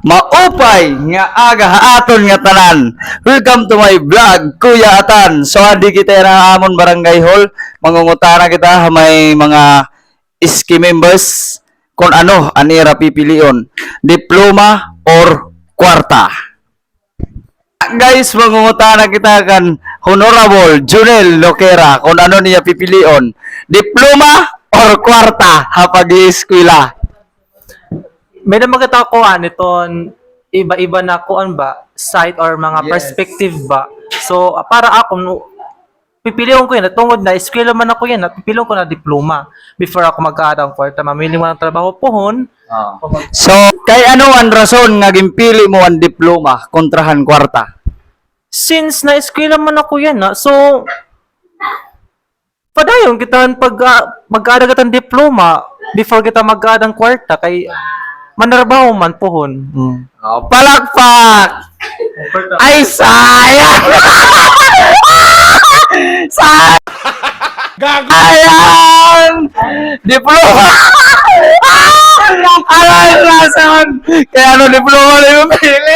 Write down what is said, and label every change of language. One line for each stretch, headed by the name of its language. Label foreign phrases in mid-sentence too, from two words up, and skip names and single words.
Waray: Maupay nga aga haaton nga tanan.
English: Welcome to my vlog, Kuya Atan.
Waray: So adi kita na amon barangay hall. Mangungutana kita may mga iski members kung ano anira pipilion, diploma or kwarta. Guys, mangungutana kita kan Honorable Junel Loquera kung ano niya pipilion, diploma or kwarta hapag eskwela. May naman kita kuan iton iba-iba na kuan ba site or mga perspective ba. So para ako pipilion ko yan tungod na eskwela man ako yan at pipilion ko na diploma before ako mag-aadang kwarta
Filipino: mamili mo ng trabaho
Waray: pohon. So kay ano ang rason nga gimpili mo ang diploma kontrahan kwarta? Since na eskwela man ako yan so padayon kita pag mag-aada katang diploma before kita mag-aadang kwarta kay manarbaho man pohon. Palakpak! Ay, sayang! Sayang! Sayang! Diploma! Alay, rason!
Filipino: Kaya ano diploma na yung pili?